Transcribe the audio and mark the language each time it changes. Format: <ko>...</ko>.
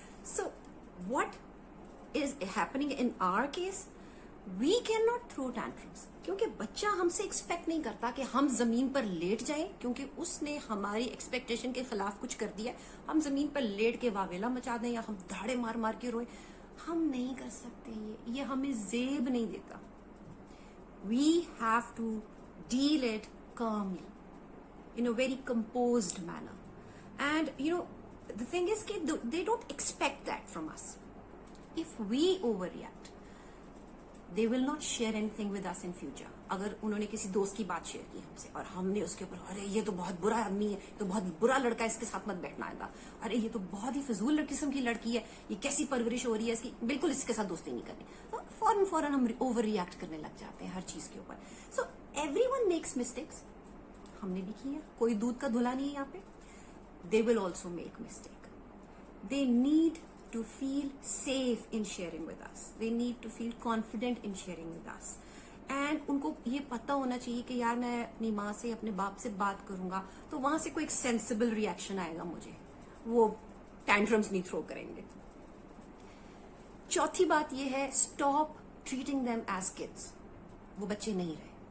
<en>so what is happening in our case, we can not throw tantrums,</en> <hi>क्योंकि बच्चा हमसे expect नहीं करता कि हम जमीन पर लेट जाएं, क्योंकि उसने हमारी एक्सपेक्टेशन के खिलाफ कुछ कर दिया. हम जमीन पर लेट के वावेला मचा दें या हम धाड़े मार मार के रोए, हम नहीं कर सकते. ये हमें जेब नहीं देता.</hi> <en>We have to deal it calmly in a very composed manner. And the thing is कि they don't expect that from us. If we overreact, they will not share anything with us in future.</en> <hi>अगर उन्होंने किसी दोस्त की बात share की हमसे और हमने उसके ऊपर, अरे ये तो बहुत बुरा आदमी है, तो बहुत बुरा लड़का है, इसके साथ मत बैठना आएगा, अरे ये तो बहुत ही फजूल किस्म की लड़की है, ये कैसी परवरिश हो रही है इसकी, बिल्कुल इसके साथ दोस्ती नहीं करनी. तो फौरन हम ओवर रिएक्ट करने लग जाते हैं हर चीज के ऊपर.</hi> <en>so everyone makes mistakes,</en> <hi>हमने भी की है, कोई दूध का धुला नहीं है यहाँ पे.</hi> <en>They will also make mistake. They need to feel safe in sharing with us. They need to feel confident in sharing with us.</en> <hi>And उनको ये पता होना चाहिए कि यार मैं अपनी माँ से, अपने बाप से बात करूंगा तो वहां से कोई एक सेंसिबल रिएक्शन आएगा मुझे, वो टैंट्रम्स नहीं थ्रो करेंगे. चौथी बात ये है,</hi> <en>Stop treating them as kids.</en> <hi>वो बच्चे नहीं रहे.</hi>